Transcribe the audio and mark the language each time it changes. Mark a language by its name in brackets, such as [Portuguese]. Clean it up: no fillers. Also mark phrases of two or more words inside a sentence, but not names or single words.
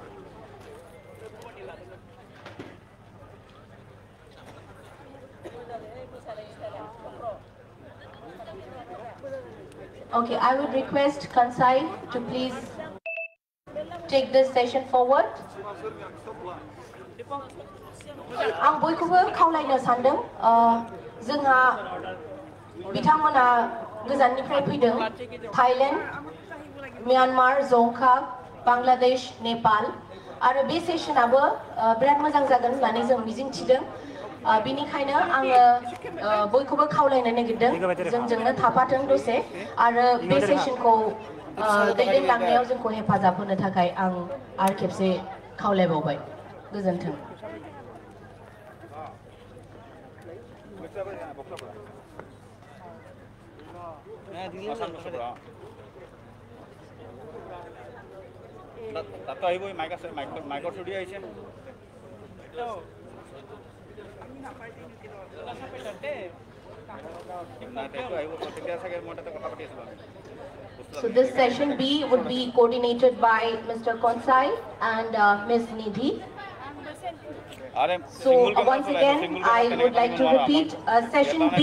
[English] Okay, I would request Kansai to please take this session forward. [Bodo] आं बयखौबो खावलायनो सानदों जोंहा बिथांमोना गोजाननिफ्राय फैदों थाइलेण्ड म्यानमार जोंखा बांलादेश नेपाल आरो बे सेसनाबो बिराद मोजां जागोन होननानै जों मिजिंथिदों बिनिखायनो आङो बयखौबो खावलायनो नागिरदों जोंजोंनो थाफाथों दसे आरो बे सेसनखौ दैदेनलांनायाव जोंखौ हेफाजाब होनो थाखाय आं आरो खेबसे खावलायबावबाय गोजोन्थों [Assamese] তাতো আহিব মাইক আছে মাইকৰ থ্ৰুদি আহিছে [English] So this session B would be coordinated by Mr. Konsai and Ms. Nidhi. So once again, I would like to repeat session B.